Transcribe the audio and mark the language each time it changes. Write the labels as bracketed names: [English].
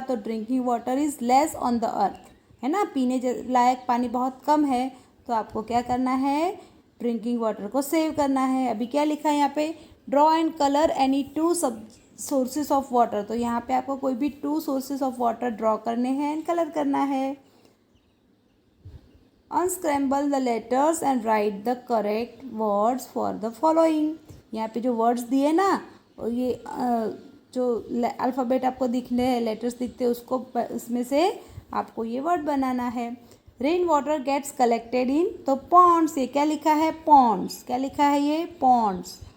[Hindi] तो [English] drinking water is less on the earth, [Hindi] है ना। पीने लायक पानी बहुत कम है, तो आपको क्या करना है, ड्रिंकिंग वाटर को सेव करना है। अभी क्या लिखा है यहाँ पे, [English] Draw and colour any two sources of water. [Hindi] तो यहाँ पे आपको कोई भी 2 सोर्सेस ऑफ वाटर ड्रॉ करने हैं एंड कलर करना है। [English] unscramble the letters and write the correct words for the following। [Hindi] यहाँ पे जो वर्ड्स दिए ना, और ये जो अल्फ़ाबेट आपको दिखने हैं, लेटर्स दिखते हैं, उसको उसमें से आपको ये वर्ड बनाना है। [English] rain water gets collected in, [Hindi] तो पॉन्ड्स, ये क्या लिखा है, पॉन्ड्स, क्या लिखा है ये, पॉन्ड्स।